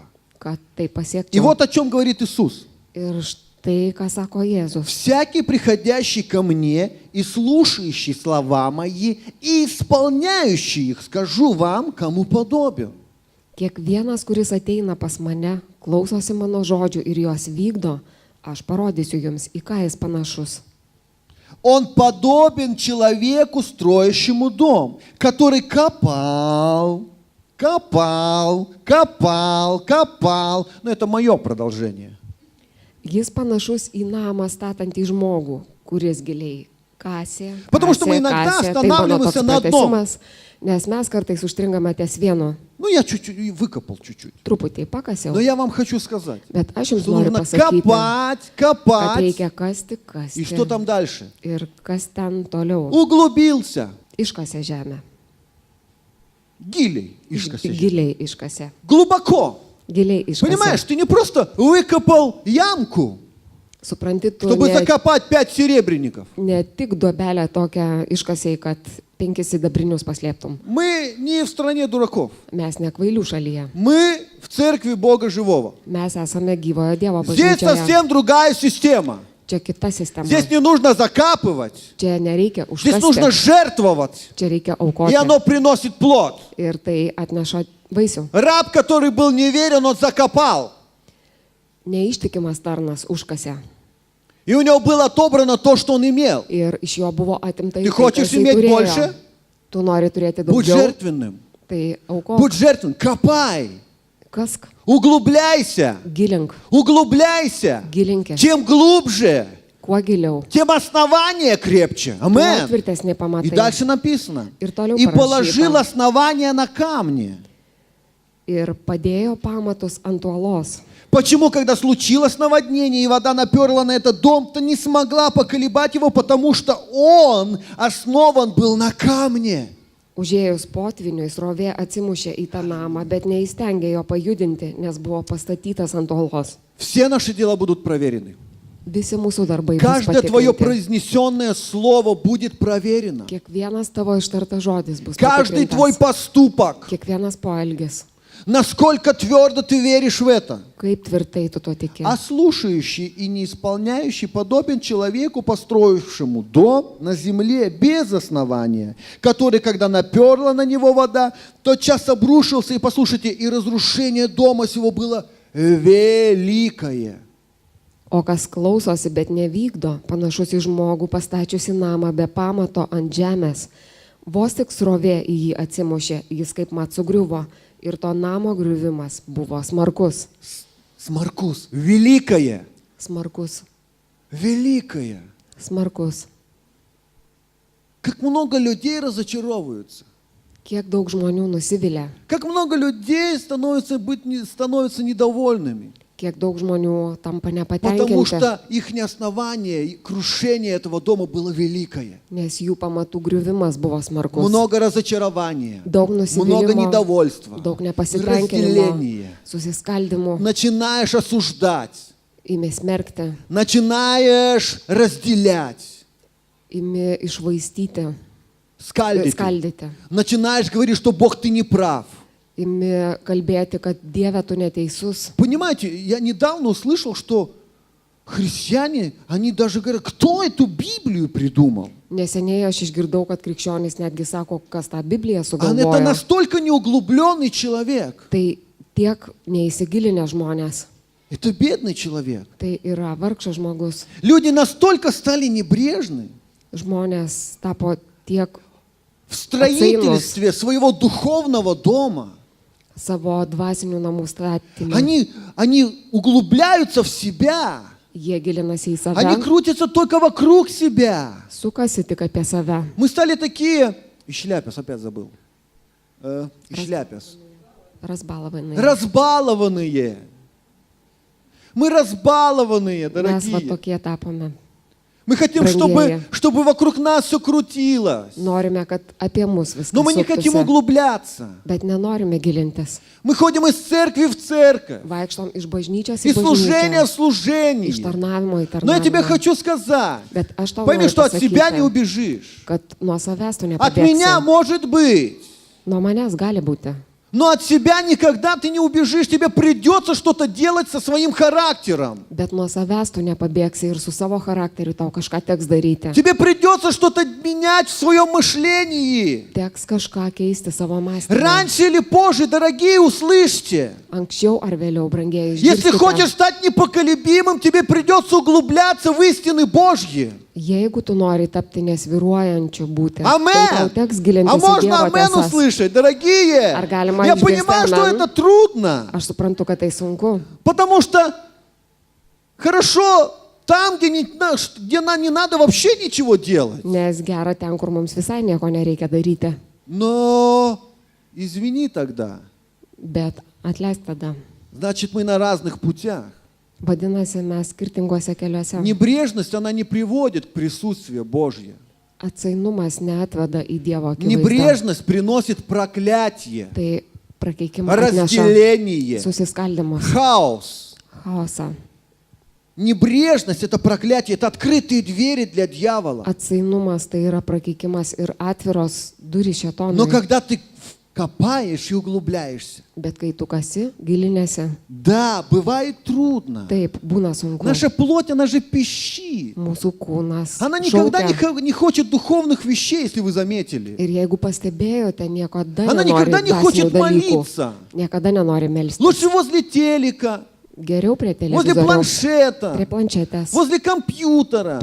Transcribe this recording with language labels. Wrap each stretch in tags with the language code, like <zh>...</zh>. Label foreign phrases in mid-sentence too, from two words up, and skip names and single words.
<lt>kad tai</lt> <ru>И</ru> <lt>pasiekčiau.</lt> <ru>вот о чем говорит Иисус.</ru> <lt>Ir štai, ką sako Jėzus.</lt> <ru>Всякий, приходящий ко мне и слушающий слова мои, и исполняющий их, скажу вам, кому подобен.</ru> <lt>Kiekvienas, kuris ateina pas mane, klausosi mano žodžių ir juos vykdo, aš parodysiu jums, į ką jis panašus.</lt> <ru>Он подобен человеку, строящему дом, который копал. Но это мое продолжение.</ru> <lt>Jis panašus į namą statantį žmogų, kuris giliai kasė.</lt> <ru>Потому что мы иногда</ru> <lt>kasė. Tai mano toks</lt> <ru>останавливаемся на одном.</ru> <lt>pratęsimas, nes mes kartais užstringame ties vienu.</lt> <ru>Ну, я чуть-чуть выкопал чуть-чуть.</ru> <lt>Truputį pakasiau,</lt> <ru>Но я вам хочу сказать,</ru> <lt>bet aš jums</lt> <ru>что</ru> <lt>noriu</lt> <ru>нужно</ru> <lt>pasakyti,</lt> <ru>копать,</ru> <lt>kad</lt> <ru>копать.</ru> <lt>reikia kasti,</lt> <ru>И что</ru> <lt>kasti.</lt> <ru>там дальше?</ru> <lt>Ir kas ten toliau.</lt> <ru>Углубился.</ru> <lt>Iškasė žemę. Giliai. Iškasė. Giliai iškasė.</lt> <ru>Глубоко.</ru> <lt>giliai</lt> <ru>Понимаешь,</ru> <lt>iškasė.</lt> <ru>ты не просто выкопал ямку,</ru> <lt>Supranti, tu</lt> <ru>чтобы закопать 5 серебряников.</ru> <lt>ne tik duobelę tokią iškasėjai, kad 5 sidabrinius paslėptum.</lt> <ru>Мы не в стране дураков.</ru> <lt>Mes ne kvailių šalyje.</lt> <ru>Мы в церкви Бога Живого.</ru> <lt>Mes esame gyvojo Dievo</lt> <ru>Здесь</ru> <lt>bažnyčioje.</lt> <ru>совсем другая система.</ru> <lt>Čia kita sistema.</lt> <ru>Здесь не нужно закапывать.</ru> <lt>Čia nereikia</lt> <ru>Здесь нужно</ru> <lt>užkasti.</lt> <ru>жертвовать.</ru> <lt>Čia reikia</lt> <ru>И</ru> <lt>aukoti.</lt> <ru>оно приносит плод.</ru> <lt>Ir tai atneša vaisių.</lt> <ru>Раб, который был неверен, он закопал.</ru> <lt>Neištikimas tarnas užkasė.</lt> <ru>И у него было отобрано то, что он имел.</ru> <lt>Ir iš jo buvo atimta</lt> <ru>Ты хочешь иметь больше?</ru> <lt>Tu nori turėti</lt> <ru>Будь</ru> <lt>daugiau.</lt> <ru>жертвенным.</ru> <lt>Tai aukok.</lt> <ru>Будь жертвенным. Копай.</ru> <lt>Kask.</lt> <ru>Углубляйся.</ru> <lt>Gilink.</lt> <ru>Углубляйся.</ru> <lt>Gilinkė.</lt> <ru>Чем глубже,</ru> <lt>Kuo giliau.</lt> <ru>тем основание крепче.</ru> <lt>Tuo</lt> <ru>Амен.</ru> <lt>tvirtesnė</lt> <ru>И</ru> <lt>pamatai.</lt> <ru>дальше написано.</ru> <lt>Ir toliau</lt> <ru>И положил</ru> <lt>parašyta.</lt> <ru>основание на камне.</ru> <lt>Ir padėjo pamatus ant uolos.</lt> <ru>Почему, когда случилось наводнение и вода наперла на этот дом, то не смогла поколебать его, потому что он основан был на камне.</ru> <lt>Užėjus potviniui, srovė atsimušė į tą namą, bet neįstengė jo pajudinti, nes buvo pastatytas ant uolos.</lt> <ru>Все наши дела будут проверены.</ru> <lt>Visi mūsų darbai bus</lt> <ru>Каждое твое</ru> <lt>patikrinti.</lt> <ru>произнесенное слово будет проверено.</ru> <lt>Kiekvienas tavo ištartas žodis bus</lt> <ru>Каждый твой</ru> <lt>patikrintas.</lt> <ru>поступок.</ru> <lt>Kiekvienas poelgis.</lt> <ru>Насколько твердо ты веришь в это.</ru> <lt>Kaip tvirtai tu tuo tiki.</lt> <ru>А слушающий и не исполняющий подобен человеку, построившему дом на земле без основания, который, когда наперла на него вода, тотчас обрушился, и, послушайте, и разрушение дома сего было великое.</ru> <lt>O kas klausosi, bet nevykdo, panašus į žmogų pastačiusi namą be pamato ant žemės. Vos tik srovė į jį atsimušė, jis kaip mat sugriuvo ir to namo griuvimas buvo smarkus.</lt> <ru>Смаркус. Великое.</ru> <lt>Smarkus.</lt> <ru>Великое.</ru> <lt>Smarkus.</lt> <ru>Как много людей разочаровываются.</ru> <lt>Kiek daug žmonių nusivilia,</lt> <ru>Как много людей становятся недовольными.</ru> <lt>kiek daug žmonių tampa</lt> <ru>Потому</ru> <lt>nepatenkinti,</lt> <ru>что их основание, и крушение этого дома было великое.</ru> <lt>nes jų pamatų griuvimas buvo smarkus.</lt> <ru>Много разочарования,</ru> <lt>Daug</lt> <ru>много</ru> <lt>nusivylimo,</lt> <ru>недовольства,</ru> <lt>daug nepasitenkinimo,</lt> <ru>разделения.</ru> <lt>susiskaldimų,</lt> <ru>Начинаешь осуждать,</ru> <lt>imi smerkti,</lt> <ru>начинаешь разделять,</ru> <lt>imi išvaistyti,</lt> <ru>скальдить.</ru> <lt>skaldyti,</lt> <ru>Начинаешь говорить, что Бог, ты не прав.</ru> <lt>imi kalbėti, kad Dieve tu neteisus.</lt> <ru>Понимаете, я недавно услышал, что христиане, они даже говорят, кто эту Библию придумал?</ru> <lt>Neseniai aš išgirdau, kad krikščionys netgi sako, kas tą Bibliją</lt> <ru>Это</ru> <lt>sugalvojo.</lt> <ru>настолько неуглубленный человек.</ru> <lt>Tai tiek neįsigilinę žmonės.</lt> <ru>Это бедный человек.</ru> <lt>Tai yra vargšas žmogus.</lt> <ru>Люди настолько стали небрежны</ru> <lt>Žmonės tapo tiek</lt> <ru>в строительстве своего духовного дома.</ru> <lt>savo dvasinių namų statymą.</lt> <ru>Они углубляются в себя.</ru> <lt>Jie gilinasi į</lt> <ru>Они</ru> <lt>save,</lt> <ru>крутятся только вокруг себя.</ru> <lt>sukasi tik apie save.</lt> <ru>Мы стали такие... И шляпес опять забыл. И шляпес. Rasbalavai. Разбалованные. Мы разбалованные,</ru> <lt>Mes va</lt> <ru>дорогие.</ru> <lt>tokie tapome.</lt> <ru>Мы хотим, Брангея. чтобы вокруг нас все крутилось.</ru> <lt>Norime, kad apie mus viskas</lt> <ru>Но мы не хотим</ru> <lt>suktųsi,</lt> <ru>углубляться.</ru> <lt>bet nenorime gilintis.</lt> <ru>Мы ходим из церкви в церковь.</ru> <lt>Vaikštom iš bažnyčios į</lt> <ru>Из служения</ru> <lt>bažnyčią,</lt> <ru>в служение.</ru> <lt>iš tarnavimo į</lt> <ru>Но я тебе</ru> <lt>tarnavimą.</lt> <ru>хочу сказать.</ru> <lt>Bet aš tau</lt> <ru>Пойми,</ru> <lt>noriu</lt> <ru>что от себя не</ru> <lt>pasakyti,</lt> <ru>убежишь.</ru> <lt>kad nuo savęs tu</lt> <ru>От меня</ru> <lt>nepabėgsi.</lt> <ru>может быть.</ru> <lt>Nuo manęs gali būti.</lt> <ru>Но от себя никогда ты не убежишь. Тебе придется что-то делать со своим характером.</ru> <lt>Bet nuo savęs tu nepabėgsi ir su savo charakteriu tau kažką teks daryti.</lt> <ru>Тебе придется что-то менять в своем мышлении.</ru> <lt>Teks kažką keisti savo mąstymą.</lt> <ru>Раньше или позже, дорогие, услышьте.</ru> <lt>Anksčiau ar vėliau, brangieji,</lt> <ru>Если хочешь</ru> <lt>išgirskite.</lt> <ru>стать непоколебимым, тебе придется углубляться в истины Божьи.</ru> <lt>Jeigu tu nori tapti nesviruojančiu būti, tai tau</lt> <ru>Амен.</ru> <lt>teks gilintis</lt> <ru>А</ru> <lt>į</lt> <ru>можно</ru> <lt>Dievo</lt> <ru>амен</ru> <lt>tiesas.</lt> <ru>услышать, дорогие?</ru> <lt>Ar galima</lt> <ru>Я</ru> <lt>išgirsti</lt> <ru>понимаю, что</ru> <lt>амен?</lt> <ru>это трудно.</ru> <lt>Aš suprantu, kad tai sunku,</lt> <ru>Потому что хорошо там, где не надо вообще ничего делать.</ru> <lt>nes gera ten, kur mums visai nieko nereikia daryti.</lt> <ru>Но извини тогда.</ru> <lt>Bet atleisk tada.</lt> <ru>Значит, мы на разных путях.</ru> <lt>Vadinasi, mes skirtingose keliuose.</lt> <ru>Небрежность, она не приводит к присутствию Божье.</ru> <lt>Atsainumas neatveda į Dievo akivaizdą.</lt> <ru>Небрежность приносит проклятие.</ru> <lt>Tai Prakeikimą atneša</lt> <ru>разделение,</ru> <lt>susiskaldimus,</lt> <ru>хаос.</ru> <lt>chaosą.</lt> <ru>Небрежность – это проклятие, это открытые двери для дьявола.</ru> <lt>Atsainumas tai yra prakeikimas ir atviros durys</lt> <ru>Но</ru> <lt>šėtonui.</lt> <ru>когда ты копаешь и углубляешься,</ru> <lt>Bet kai tu kasi, gilinėsi,</lt> <ru>да, бывает трудно.</ru> <lt>taip, būna sunku.</lt> <ru>Наша плоть, она же пищит.</ru> <lt>Mūsų kūnas</lt> <ru>Она никогда</ru> <lt>šaukia.</lt> <ru>не хочет духовных вещей, если вы заметили.</ru> <lt>Ir jeigu pastebėjote, niekada</lt> <ru>Она</ru> <lt>nenori</lt> <ru>никогда не</ru> <lt>dvasinių</lt> <ru>хочет</ru> <lt>dalykų.</lt> <ru>молиться.</ru> <lt>Niekada nenori melstis.</lt> <ru>Лучше возле телека,</ru> <lt>Geriau prie</lt> <ru>возле</ru> <lt>televizoriaus,</lt> <ru>планшета,</ru> <lt>prie planšetės,</lt> <ru>возле компьютера.</ru>